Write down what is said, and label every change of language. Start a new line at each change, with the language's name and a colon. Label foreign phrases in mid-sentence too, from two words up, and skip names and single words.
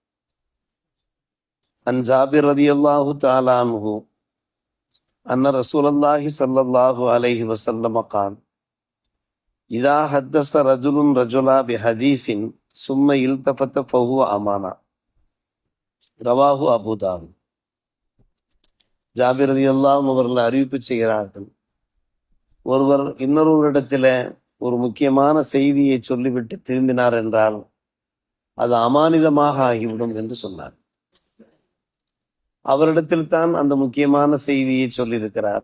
Arabic: عن جابر رضي الله تعالى عنه أن رسول الله صلى الله عليه وسلم قال: إذا حدث رجل رجلا بحديث ثم التفت فهو أمانة. رواه அபூ தாவூத்.
Tamil: ஜாபிர்
Arabic: رضي الله عنه
Tamil: அவர்கள் அறிவிப்பு செய்கிறார்கள், ஒருவர் இன்னொருவரிடத்துல ஒரு முக்கியமான செய்தியை சொல்லிவிட்டு திரும்பினார் என்றால் அது அமானிதமாக ஆகிவிடும் என்று சொன்னார். அவரிடத்தில் தான் அந்த முக்கியமான செய்தியை சொல்லியிருக்கிறார்.